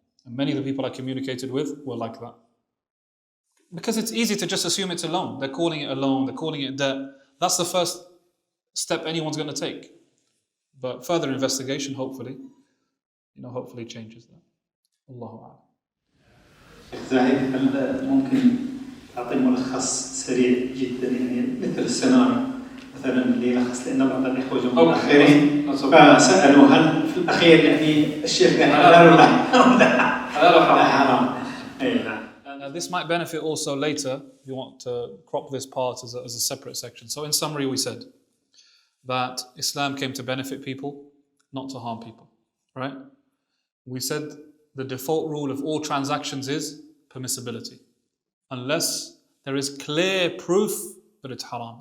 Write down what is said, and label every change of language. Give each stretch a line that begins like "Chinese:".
English: And many of the people I communicated with were like that. Because it's easy to just assume it's a loan. They're calling it a loan, they're calling it debt. That's the first step anyone's going to take. But further investigation, hopefully changes that.
Arabic: Allahu A'lam. شيخ زاهد هل ممكن تعطي ملخص سريع جدا يعني مثل السيناريو مثلا اللي يلخص لنا بعض الاخوه جمهور الاخرين فسالوا هل في الاخير يعني الشيخ حلال ولا حرام؟ اي نعم.
English: This might benefit also later if you want to crop this part as a separate section. So in summary, we said that Islam came to benefit people, not to harm people, right? We said the default rule of all transactions is permissibility, unless there is clear proof that it's haram.